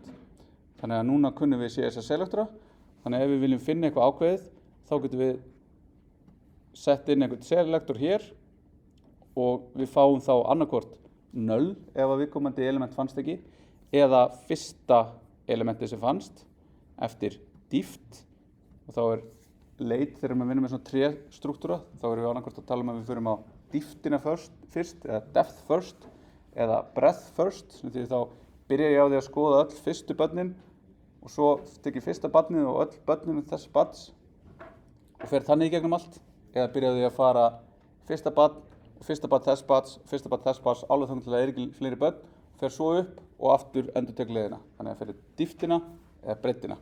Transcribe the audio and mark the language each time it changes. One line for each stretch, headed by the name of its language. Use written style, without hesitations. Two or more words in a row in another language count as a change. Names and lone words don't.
Icelandic: Þannig að núna kunnum við CSS selektora, þannig að ef við viljum finna eitthvað ákveðið, þá getum við sett inn einhvern selektor hér og við fáum þá annarkvort null ef að viðkomandi element fannst ekki, eða fyrsta elementi sem fannst eftir dýft, og þá er leit þegar við vinnum með svona tré struktúra, þá erum við annarkvort að tala um að við förum á dýftina fyrst, eða
English: depth first,
Icelandic: eða
English: breadth first,
Icelandic: sem því þá byrja ég á því að skoða öll fyrstu börnin og svo tek ég fyrsta barnið og öll börnin þess barns og fer þannig í gegnum allt, eða byrja á því að fara fyrsta barn og fyrsta barn þess barns, fyrsta barn þess barns, alveg þannig til að það er ekki fleiri börn, fer svo upp og aftur endurtek leiðina, þannig að fyrir dýftina eða breiddina.